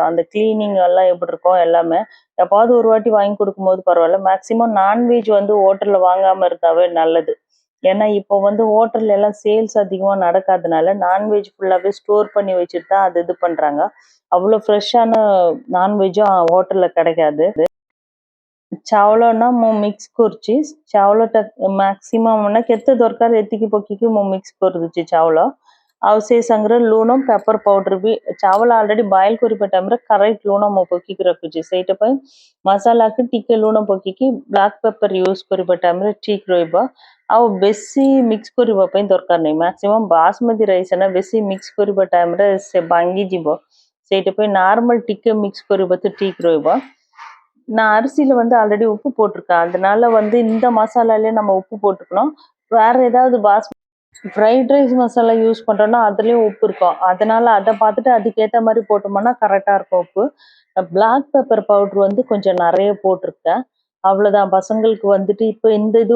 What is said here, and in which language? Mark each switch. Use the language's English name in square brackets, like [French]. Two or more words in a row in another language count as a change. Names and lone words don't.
[Tamil] அந்த கிளீனிங் எல்லாம் எப்படி இருக்கும் எல்லாமே. எப்பாவது ஒரு வாட்டி வாங்கி குடுக்கும்போது பரவால்ல. [English] maximum non-veg [Tamil] வந்து ஹோட்டல்ல வாங்காம இருந்தாவே நல்லது. ஏன்னா இப்போ வந்து ஹோட்டல்ல எல்லாம் சேல்ஸ் அதிகமா நடக்காதனால நான்வெஜ் ஃபுல்லாவே ஸ்டோர் பண்ணி வச்சுட்டு தான் அது இது பண்றாங்க. அவ்வளோ ஃப்ரெஷ்ஷான நான்வெஜ்ஜும் ஹோட்டல்ல கிடைக்காது. [Odia] ଚାଉଳ ନା ମୁଁ ମିକ୍ସ କରୁଛି ଚାଉଳଟା ମ୍ୟାକ୍ସିମମ୍ ନା କେତେ ଦରକାର ଏତିକି ପକେଇକି ମୁଁ ମିକ୍ସ କରିଦେଉଛି ଚାଉଳ ଆଉ ସେ ସାଙ୍ଗରେ ଲୁଣ [English] pepper powder [Odia] ବି ଚାଉଳ [English] already boil [Odia] କରିବା ଟାଇମରେ କରେକ୍ଟ ଲୁଣ ମୁଁ ପକେଇକି ରଖୁଛି ସେଇଟା ପାଇଁ ମସଲାକୁ ଟିକେ ଲୁଣ ପକେଇକି [English] black pepper use [Odia] କରିବା ଟାଇମରେ ଠିକ ରହିବ ଆଉ ବେଶୀ ମିକ୍ସ କରିବା ପାଇଁ ଦରକାର ନାହିଁ [English] maximum basmati rice [Odia] ନା ବେଶୀ ମିକ୍ସ କରିବା ଟାଇମରେ ସେ ଭାଙ୍ଗିଯିବ ସେଇଟା ପାଇଁ ନର୍ମାଲ ଟିକେ ମିକ୍ସ କରିବା ତ ଠିକ ରହିବ [Tamil] நான் அரிசியில வந்து ஆல்ரெடி உப்பு போட்டிருக்கேன் அதனால வந்து இந்த மசாலாலே நம்ம உப்பு போட்டுக்கணும் வேற ஏதாவது [English] fried rice [Tamil] மசாலா யூஸ் பண்றோம்னா அதுலயும் உப்பு இருக்கும் அதனால அதை பார்த்துட்டு அதுக்கேற்ற மாதிரி போட்டோம்னா கரெக்டா இருக்கும் உப்பு [English] black pepper powder [Tamil] வந்து கொஞ்சம் நிறைய போட்டிருக்கேன் அவ்வளவுதான் பசங்களுக்கு வந்துட்டு இப்போ இந்த இது